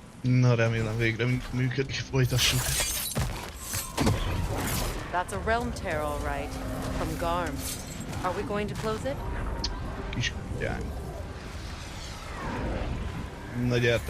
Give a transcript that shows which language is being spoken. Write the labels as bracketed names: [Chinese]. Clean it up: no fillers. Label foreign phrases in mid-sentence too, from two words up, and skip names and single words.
[Hungarian] Na, remélem végre működik, folytassuk. [English] That's a realm tear, all right. From Garm. Are we going to close it? [Hungarian] Kis kutyánk. Na gyertek.